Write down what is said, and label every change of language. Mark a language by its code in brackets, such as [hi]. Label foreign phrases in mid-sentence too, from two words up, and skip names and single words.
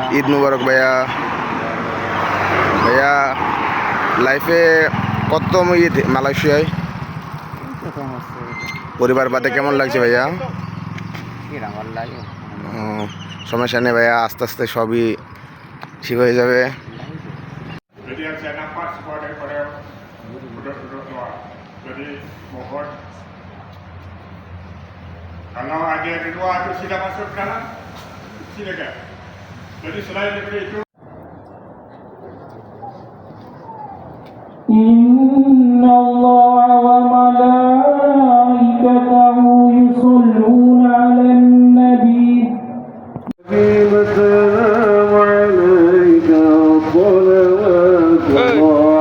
[bn] ঈদ মুবারক ভাইয়া। ভাইয়া লাইফে কততম ঈদ মালয়েশিয়ায়? প্রথম হচ্ছে। পরিবার বাদে কেমন লাগছে ভাইয়া? কিরম ভালো লাগে। সমস্যা নেই ভাইয়া, আস্তে আস্তে সবই ঠিক hয়ে যাবে। [ms] Jadi yang saya nampak semua daripada duduk-duduk luar. Jadi mohon kalau ada di luar tu sila masuk ke dalam, silakan. Jadi selain daripada itu, [ar] إن الله وملائكته يصلون على النبي السلام عليك صلوات الله